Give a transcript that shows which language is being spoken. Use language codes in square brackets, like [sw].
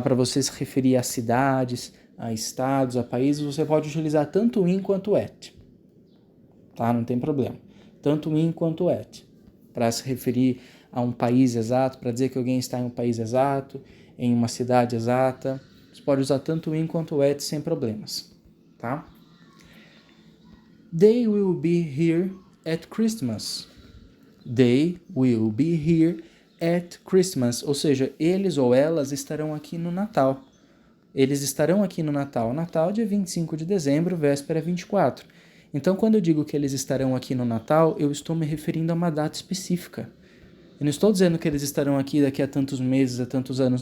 [pt] Para você se referir a cidades, a estados, a países, você pode utilizar tanto in quanto at. Tá? Não tem problema. Tanto in quanto at. Para se referir a um país exato, para dizer que alguém está em um país exato, em uma cidade exata. Você pode usar tanto in quanto at sem problemas. Tá? [en] They will be here at Christmas. They will be here at Christmas. [pt] Ou seja, eles ou elas estarão aqui no Natal. Eles estarão aqui no Natal. Natal, dia 25 de dezembro, véspera 24. Então, quando eu digo que eles estarão aqui no Natal, eu estou me referindo a uma data específica. Eu não estou dizendo que eles estarão aqui daqui a tantos meses, a tantos anos.